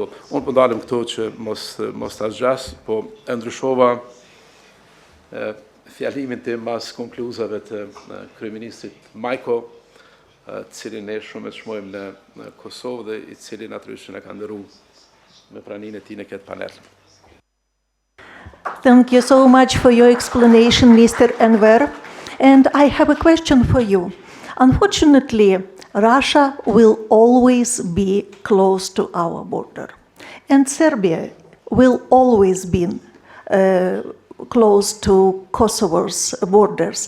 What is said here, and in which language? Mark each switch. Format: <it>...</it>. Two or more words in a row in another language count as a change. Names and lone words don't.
<sq>Unë po ndalem këtu që mos ta zgjas, po e ndryshova fjalimin tim pas konkluzave të kryeministrit Majko, cilin ne shumë e çmojmë në Kosovë dhe i cili natyrisht na ka ndëruar me praninë e tij në këtë panel.</sq> <en>Thank you so much for your explanation, Mr. Enver. And I have a question for you. Unfortunately, Russia will always be close to our border. And Serbia will always be close to Kosovo's borders.</en>